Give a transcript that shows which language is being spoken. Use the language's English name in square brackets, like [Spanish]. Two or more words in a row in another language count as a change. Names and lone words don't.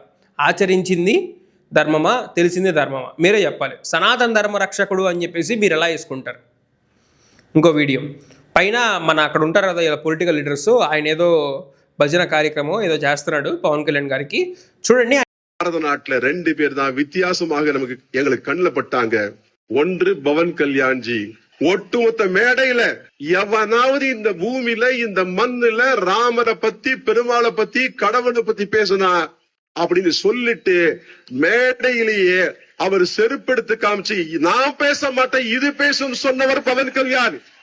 [Telugu] ఆచరించింది ధర్మమా, తెలిసింది ధర్మమా? మీరే చెప్పాలి. సనాతన ధర్మ రక్షకుడు అని చెప్పేసి మీరు ఎలా వేసుకుంటారు? ఇంకో వీడియో పైన మన అక్కడ ఉంటారు కదా ఇలా [English] political leaders, [Telugu] ఆయన ఏదో భజన కార్యక్రమం ఏదో చేస్తున్నాడు పవన్ కళ్యాణ్ గారికి. చూడండి. [Tamil] பாரத நாட்டுல 2 பேர் தான் வித்தியாசமாக எங்களுக்கு கண்ணுல பட்டாங்க. ஒன்று பவன் கல்யாண்ஜி. ஒட்டுமொத்த மேடையில எவனாவது இந்த பூமியில இந்த மண்ணுல ராமரை பத்தி, பெருமாளை பத்தி, கடவுளை பத்தி பேசுனா அப்படின்னு சொல்லிட்டு மேடையிலேயே அவர் செருப்பெடுத்து காமிச்சு நான் பேச மாட்டேன் இது பேசும் சொன்னவர் பவன் கல்யாண்.